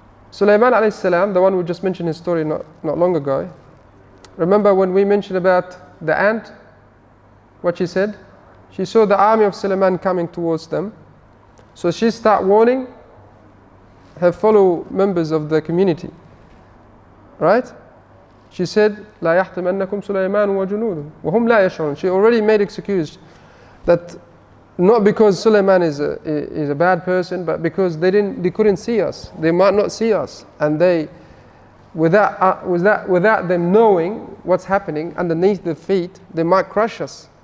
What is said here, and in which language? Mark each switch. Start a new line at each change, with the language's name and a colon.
English: Sulaiman alayhi salam, the one we just mentioned his story not long ago. Remember when we mentioned about the ant, what she said? She saw the army of Sulaiman coming towards them. So she started warning her fellow members of the community. Right? She said,
Arabic: لا يحتمنكم سليمان وجنوده وهم لا يشعرون.
English: She already made excuse that not because Sulaiman is a bad person, but because they couldn't see us. They might not see us, and they without them knowing what's happening underneath their feet, they might crush us.